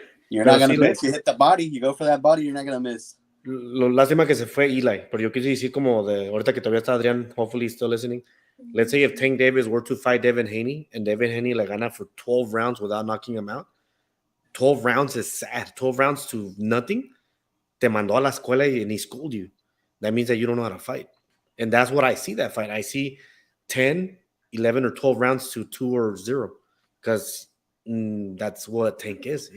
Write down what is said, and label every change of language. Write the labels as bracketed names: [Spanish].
[English] You're not going to miss. You hit the body. You go for that body, you're not going to miss. [Spanish] Lo lástima que se fue Eli, pero yo quise decir como de ahorita que todavía está Adrián, hopefully he's still listening. [English] Let's say if Tank Davis were to fight Devin Haney and Devin Haney le gana for 12 rounds without knocking him out. 12 rounds is sad. 12 rounds to nothing. Te mandó a la escuela and he schooled you. That means that you don't know how to fight. And that's what I see that fight. I see 10, 11 or 12 rounds to 2 or 0 because that's what Tank is.